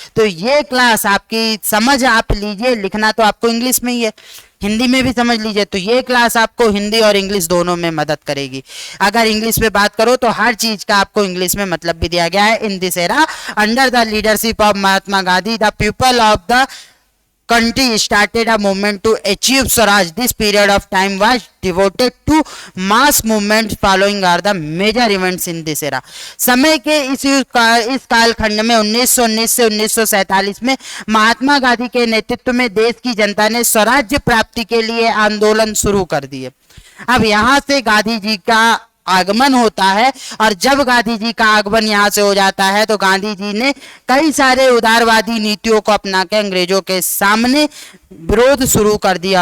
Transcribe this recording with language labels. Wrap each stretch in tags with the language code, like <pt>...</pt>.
<hi>तो ये क्लास आपकी समझ आप लीजिए, लिखना तो आपको इंग्लिश में ही है, हिंदी में भी समझ लीजिए। तो ये क्लास आपको हिंदी और इंग्लिश दोनों में मदद करेगी। अगर इंग्लिश में बात करो तो हर चीज का आपको इंग्लिश में मतलब भी दिया गया है।</hi> <en>In this era, under the leadership of Mahatma Gandhi, the people of the country started a movement to achieve Swaraj. This period of time was devoted to mass movements following are the major events in this era.</en> <hi>समय के इस कालखंड में 1919 से 1947 में महात्मा गांधी के नेतृत्व में देश की जनता ने स्वराज्य प्राप्ति के लिए आंदोलन शुरू कर दिए। अब यहाँ से गांधी जी का आगमन होता है, और जब गांधी जी का आगमन यहाँ से हो जाता है तो गांधी जी ने कई सारे उदारवादी नीतियों को अपना के अंग्रेजों के सामने विरोध शुरू कर दिया।</hi>